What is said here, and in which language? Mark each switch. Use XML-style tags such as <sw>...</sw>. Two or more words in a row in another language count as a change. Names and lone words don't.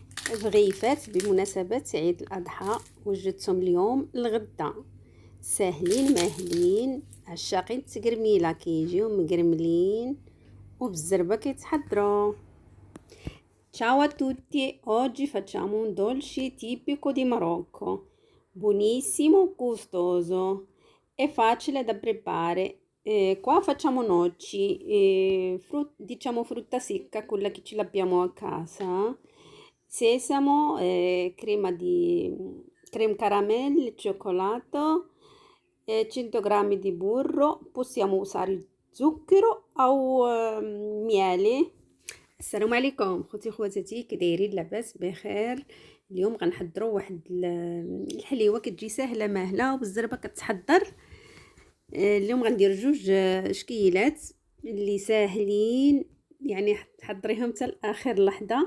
<ar>الرغيفات بمناسبة عيد الأضحى وجدتهم اليوم الغدا ساهلين ماهلين. عشاقين التقرميلة كيجيو مقرملين وبالزربة كيتحضروا.</ar> <it>Ciao a tutti, oggi facciamo un dolce tipico di Marocco, buonissimo, gustoso e facile da preparare. Qua facciamo noci, diciamo frutta secca, quella che ce l'abbiamo a casa, sesamo, creme caramelle, cioccolato, 100 grammi di burro, possiamo usare zucchero o miele.</it> <ar>السلام عليكم خوتي خواتاتي، كي دايرين؟ لاباس بخير؟ اليوم غنحضروا واحد الحليوه كتجي سهله ماهله وبالزربه كتحضر. اليوم غندير جوج شكيلات اللي ساهلين، يعني تحضريهم حتى لاخر لحظه.</ar>